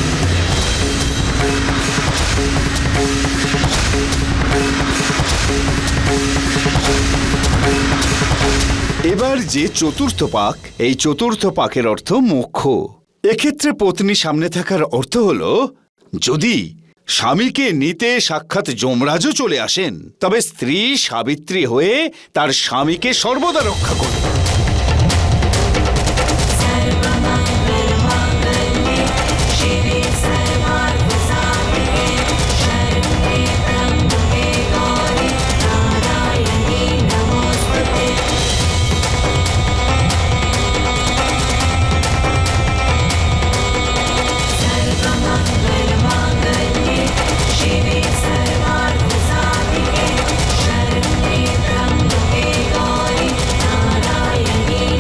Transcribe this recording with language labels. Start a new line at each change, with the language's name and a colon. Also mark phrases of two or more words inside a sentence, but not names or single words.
Bangla: এবার যে চতুর্থ পাক, এই চতুর্থ পাকের অর্থ মোক্ষ। এক্ষেত্রে পত্নী সামনে থাকার অর্থ হল যদি স্বামীকে নিতে সাক্ষাৎ যমরাজও চলে আসেন, তবে স্ত্রী সাবিত্রী হয়ে তার স্বামীকে সর্বদা রক্ষা করবে।
Sanskrit: सर्वमङ्गलमाङ्गल्ये शिवे सर्वार्थसाधिके शरण्ये त्र्यम्बके गौरी नारायणी नमोऽस्तुते। सर्वमङ्गलमाङ्गल्ये शिवे सर्वार्थसाधिके शरण्ये त्र्यम्बके गौरी नारायणी